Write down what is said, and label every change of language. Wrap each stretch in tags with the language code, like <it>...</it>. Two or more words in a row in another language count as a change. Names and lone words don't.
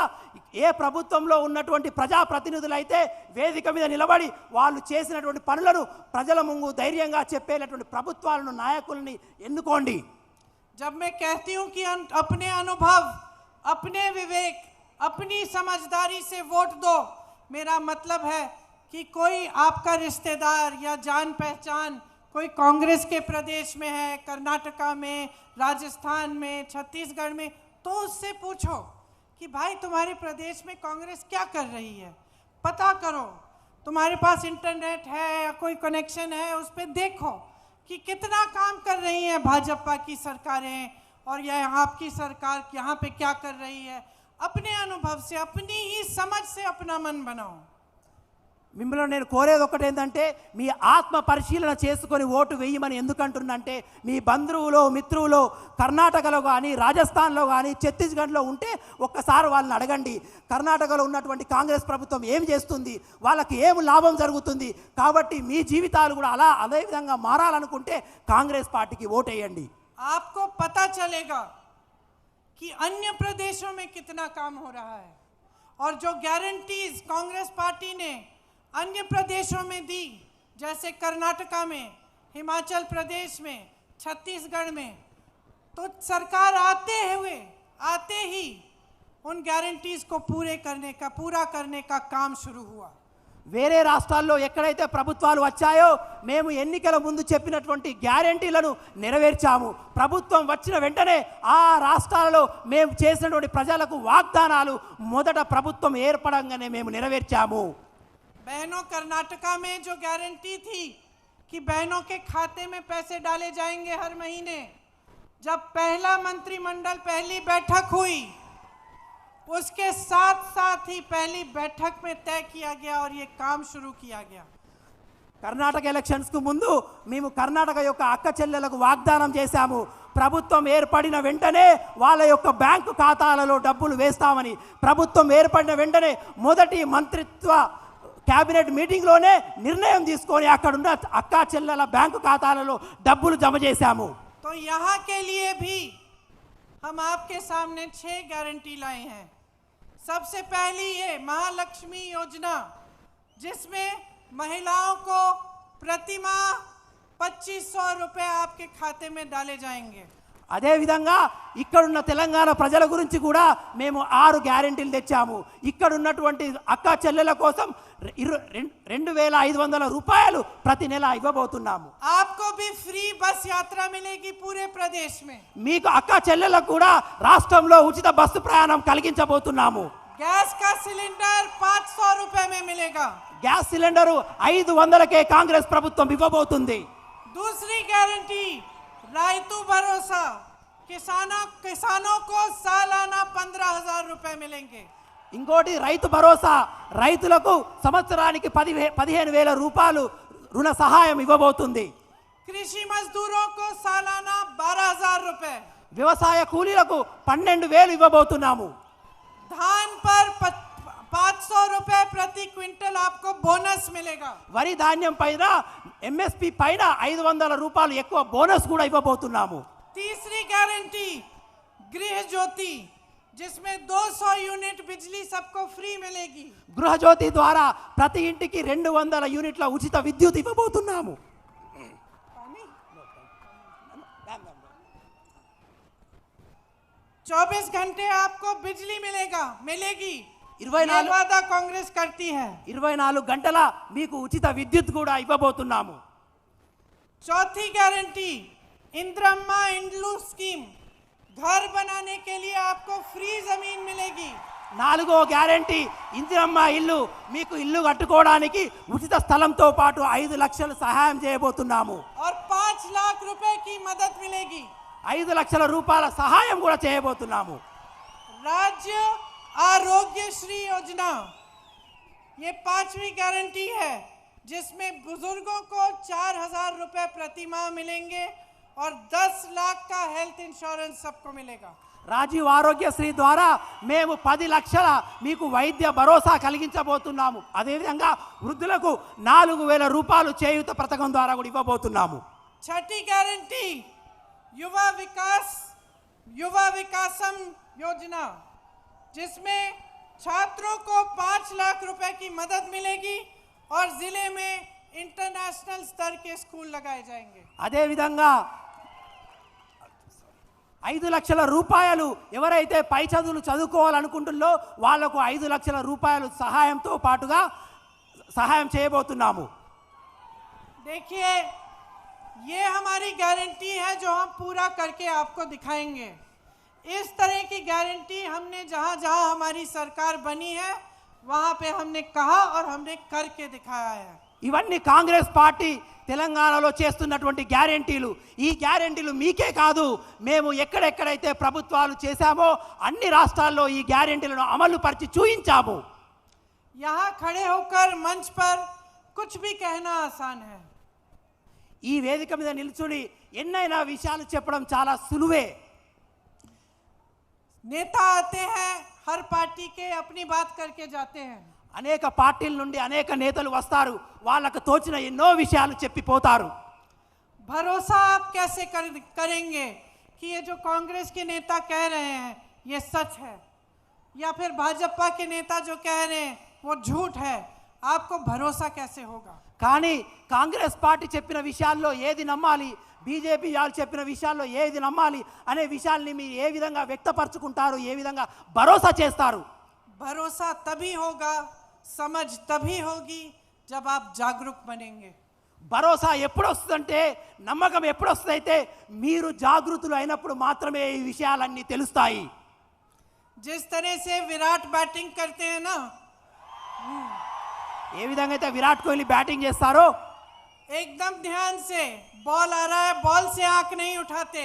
<te>ఏ ప్రభుత్వంలో ఉన్నటువంటి ప్రజాప్రతినిధులు అయితే వేదిక మీద నిలబడి వాళ్ళు చేసినటువంటి పనులను ప్రజల ముందు ధైర్యంగా చెప్పేటటువంటి ప్రభుత్వాలను, నాయకుల్ని ఎన్నుకోండి.</te> <hi>जब मैं कहती हूँ कि अपने अनुभव, अपने विवेक, अपनी समझदारी से वोट दो, मेरा मतलब है कि कोई आपका रिश्तेदार या जान पहचान कोई कांग्रेस के प्रदेश में है, कर्नाटका में, राजस्थान में, छत्तीसगढ़ में, तो उससे पूछो कि भाई तुम्हारे प्रदेश में कांग्रेस क्या कर रही है, पता करो। तुम्हारे पास इंटरनेट है या कोई कनेक्शन है, उस पर देखो कि कितना काम कर रही है भाजपा की सरकारें और यह आपकी सरकार यहाँ पे क्या कर रही है। अपने अनुभव से, अपनी ही समझ से अपना मन बनाओ।</hi> <te>మిమ్మల్ని నేను కోరేది ఒకటి ఏంటంటే, మీ ఆత్మ పరిశీలన చేసుకొని ఓటు వేయమని ఎందుకంటున్నంటే, మీ బంధువులు మిత్రులు కర్ణాటకలో కానీ, రాజస్థాన్లో కానీ, ఛత్తీస్గఢ్లో ఉంటే ఒక్కసారి వాళ్ళని అడగండి. కర్ణాటకలో ఉన్నటువంటి కాంగ్రెస్ ప్రభుత్వం ఏం చేస్తుంది, వాళ్ళకి ఏం లాభం జరుగుతుంది. కాబట్టి మీ జీవితాలు కూడా అదే విధంగా మారాలనుకుంటే కాంగ్రెస్ పార్టీకి ఓటేయండి.</te> <hi>आपको पता चलेगा कि अन्य प्रदेशों में कितना काम हो रहा है और जो गारंटीज कांग्रेस पार्टी ने अन्य प्रदेशों में दी, जैसे कर्नाटका में, हिमाचल प्रदेश में, छत्तीसगढ़ में, तो सरकार आते ही उन गारंटीज को पूरा करने का काम शुरू हुआ।</hi> <te>వేరే రాష్ట్రాల్లో ఎక్కడైతే ప్రభుత్వాలు వచ్చాయో మేము ఎన్నికల ముందు చెప్పినటువంటి గ్యారెంటీలను నెరవేర్చాము. ప్రభుత్వం వచ్చిన వెంటనే ఆ రాష్ట్రాలలో మేము చేసినటువంటి ప్రజలకు వాగ్దానాలు మొదట ప్రభుత్వం ఏర్పడంగానే మేము నెరవేర్చాము.</te> <hi>बहनों, कर्नाटका में जो गारंटी थी कि बहनों के खाते में पैसे डाले जाएंगे हर महीने, जब पहला मंत्रिमंडल पहली बैठक हुई उसके साथ ही पहली बैठक में तय किया गया और ये काम शुरू किया गया।</hi> <te>కర్ణాటక ఎలక్షన్స్కు ముందు మేము కర్ణాటక యొక్క అక్క చెల్లెలకు వాగ్దానం చేశాము. ప్రభుత్వం ఏర్పడిన వెంటనే వాళ్ళ యొక్క బ్యాంకు ఖాతాలలో డబ్బులు వేస్తామని. ప్రభుత్వం ఏర్పడిన వెంటనే మొదటి మంత్రిత్వ</te> <en>cabinet meetingలోనే</en> <te>నిర్ణయం తీసుకొని అక్కడున్న అక్కా చెల్లెల బ్యాంకు ఖాతాలలో డబ్బులు జమ చేశాము.</te> <hi>तो यहाँ के लिए भी हम आपके सामने 6 गारंटी लाए हैं। सबसे पहली ये महालक्ष्मी योजना, जिसमें महिलाओं को प्रति माह 2500 रुपए आपके खाते में डाले जाएंगे।</hi> <te>అదేవిధంగా ఇక్కడున్న తెలంగాణ ప్రజల గురించి కూడా మేము 6 గ్యారెంటీలు తెచ్చాము. ఇక్కడున్నటువంటి అక్కా చెల్లెల కోసం 2500 రూపాయలు ప్రతి నెల ఇవ్వబోతున్నాము.</te> <hi>आपको भी फ्री बस यात्रा मिलेगी पूरे प्रदेश में।</hi> <te>మీకు అక్కా చెల్లెలకు కూడా రాష్ట్రంలో ఉచిత బస్సు ప్రయాణం కలిగించబోతున్నాము.</te> <hi>गैस का सिलेंडर 500 रुपए में मिलेगा।</hi> <te>గ్యాస్ సిలిండరు 500కే కాంగ్రెస్ ప్రభుత్వం ఇవ్వబోతుంది.</te> <hi>दूसरी गारंटी रायतू भरोसा, किसानों को सालाना 15,000 रुपए मिलेंगे।</hi> <te>ఇంకోటి రైతు భరోసా, రైతులకు సంవత్సరానికి 15,000 రూపాయలు రుణ సహాయం ఇవ్వబోతుంది.</te> <hi>कृषि मजदूरों को सालाना 12,000 रुपए।</hi> <te>వ్యవసాయ కూలీలకు 12,000 ఇవ్వబోతున్నాము.</te> <hi>धान पर 500 रुपए प्रति क्विंटल आपको बोनस मिलेगा।</hi> <te>వరి ధాన్యం పైన ఎంఎస్పి పైన 500 రూపాయలు ఎక్కువ బోనస్ కూడా ఇవ్వబోతున్నాము.</te> <hi>तीसरी गारंटी गृह ज्योति, जिसमें 200 यूनिट बिजली सबको फ्री मिलेगी।</hi> <te>గృహజ్యోతి ద్వారా ప్రతి ఇంటికి 200 యూనిట్ల ఉచిత విద్యుత్ ఇవ్వబోతున్నాము.</te> <hi>24 घंटे आपको बिजली मिलेगी। ये 24 वादा कांग्रेस करती है।</hi> <te>24 గంటల మీకు ఉచిత విద్యుత్ కూడా ఇవ్వబోతున్నాము.</te> <hi>चौथी गारंटी इंदिरा इंड्लू स्कीम, घर बनाने के लिए आपको फ्री जमीन मिलेगी।</hi> <te>4వ గ్యారెంటీ ఇందిరమ్మ ఇల్లు, మీకు ఇల్లు కట్టుకోవడానికి ఉచిత స్థలంతో పాటు 5 లక్షలు సహాయం చేయబోతున్నాము.</te> <hi>और 5 लाख रुपए की मदद मिलेगी।</hi> <te>5 లక్షల రూపాయల సహాయం కూడా చేయబోతున్నాము.</te> <hi>राज्य आरोग्य श्री योजना, ये 5वीं गारंटी है जिसमें बुजुर्गों को 4,000 रुपए प्रति माह मिलेंगे और 10 लाख का</hi> <en>health insurance</en> <hi>सबको मिलेगा।</hi> <te>రాజీవ్ ఆరోగ్యశ్రీ ద్వారా మేము 10 లక్షల మీకు వైద్య భరోసా కలిగించబోతున్నాము. అదేవిధంగా వృద్ధులకు 4,000 రూపాయలు చేయూత పథకం ద్వారా కూడా ఇవ్వబోతున్నాము.</te> <hi>छठी गारंटी युवा विकासम योजना, जिसमें छात्रों को 5 लाख रुपए की मदद मिलेगी और जिले में इंटरनेशनल स्तर के स्कूल लगाए जाएंगे।</hi> <te>అదేవిధంగా 5 లక్షల రూపాయలు ఎవరైతే పై చదువులు చదువుకోవాలనుకుంటున్నారో వాళ్లకు 5 లక్షల రూపాయలు సహాయంతో పాటుగా సహాయం చేయబోతున్నాము.</te> <hi>देखिए, ये हमारी गारंटी है जो हम पूरा करके आपको दिखाएंगे। इस तरह की गारंटी हमने जहां जहां हमारी सरकार बनी है वहां पे हमने कहा और हमने करके दिखाया है।</hi> <te>ఇవన్నీ కాంగ్రెస్ పార్టీ తెలంగాణలో చేస్తున్నటువంటి గ్యారెంటీలు. ఈ గ్యారెంటీలు మీకే కాదు, మేము ఎక్కడెక్కడైతే ప్రభుత్వాలు చేశామో అన్ని రాష్ట్రాల్లో ఈ గ్యారెంటీలను అమలు పరిచి చూయించాము.</te> <hi>यहाँ खड़े होकर मंच पर कुछ भी कहना आसान है।</hi> <te>ఈ వేదిక మీద నిల్చుని ఎన్నైనా విషయాలు చెప్పడం చాలా సులువే.</te> <hi>नेता आते हैं, हर पार्टी के अपनी बात करके जाते हैं।</hi> <te>అనేక పార్టీల నుండి అనేక నేతలు వస్తారు, వాళ్ళకు తోచిన ఎన్నో విషయాలు చెప్పిపోతారు.</te> <hi>भरोसा आप कैसे करेंगे कि ये जो कांग्रेस के नेता कह रहे हैं ये सच है, या फिर भाजपा के नेता जो कह रहे हैं वो झूठ है? आपको भरोसा कैसे होगा?</hi> <te>కానీ కాంగ్రెస్ పార్టీ చెప్పిన విషయాల్లో ఏది నమ్మాలి, బీజేపీ వాళ్ళు చెప్పిన విషయాల్లో ఏది నమ్మాలి అనే విషయాల్ని మీరు ఏ విధంగా వ్యక్తపరచుకుంటారు, ఏ విధంగా భరోసా చేస్తారు?</te> <hi>भरोसा तभी होगा, समझ तभी होगी जब आप जागरूक बनेंगे।</hi> <te>భరోసా ఎప్పుడు వస్తుందంటే, నమ్మకం ఎప్పుడు వస్తుందైతే మీరు జాగృతులు అయినప్పుడు మాత్రమే ఈ విషయాలన్నీ తెలుస్తాయి.</te> <hi>जिस तरह से विराट बैटिंग करते हैं ना,</hi> <te>ఏ విధంగా అయితే విరాట్ కోహ్లీ బ్యాటింగ్ చేస్తారో</te> <hi>एकदम ध्यान से, बॉल आ रहा है, बॉल से आंख नहीं उठाते।</hi>